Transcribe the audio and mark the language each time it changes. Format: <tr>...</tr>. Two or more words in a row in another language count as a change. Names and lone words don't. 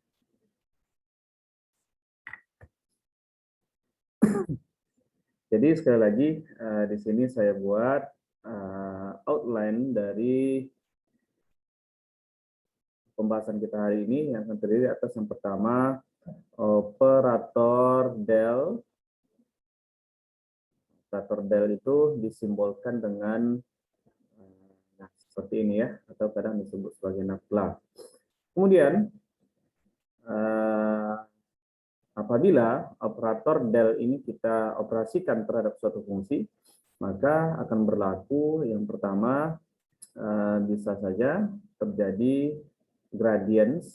<id>Jadi sekali lagi di sini saya buat outline dari pembahasan kita hari ini yang akan terdiri atas yang pertama operator del. Operator del itu disimbolkan dengan seperti ini ya, atau kadang disebut sebagai nafla. Kemudian apabila operator del ini kita operasikan terhadap suatu fungsi, maka akan berlaku yang pertama bisa saja terjadi gradiens.</id>